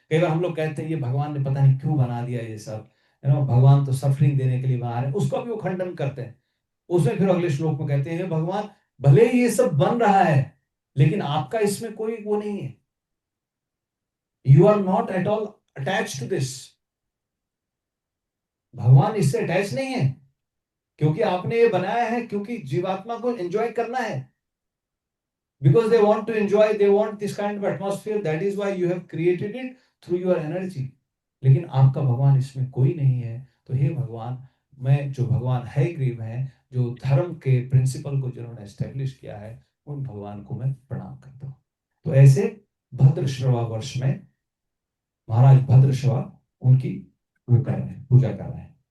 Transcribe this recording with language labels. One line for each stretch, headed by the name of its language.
Hindi: कई बार हम लोग कहते हैं ये भगवान ने पता नहीं क्यों बना दिया ये सब, भगवान तो सफरिंग देने के लिए बना रहे हैं, उसको भी वो खंडन करते हैं। उसमें फिर अगले श्लोक में कहते हैं भगवान, भले ही ये सब बन रहा है लेकिन आपका इसमें कोई वो नहीं है,
English: You are not at all attach to this.
Hindi: भगवान इससे अटैच नहीं है, क्योंकि आपने ये बनाया है क्योंकि जीवात्मा को एंजॉय करना है,
English: because they want to enjoy, they want this kind of atmosphere, that is why you have created it through your energy।
Hindi: लेकिन आपका भगवान इसमें कोई नहीं है। तो हे भगवान, मैं जो भगवान है ग्रीव है, जो धर्म के प्रिंसिपल को जिन्होंने एस्टेब्लिश किया है, उन भगवान को मैं प्रणाम करता हूँ। तो ऐसे भद्रश्रवा वर्ष में महाराज भद्रश्रवा उनकी वो कर रहे हैं, पूजा कर रहे हैं।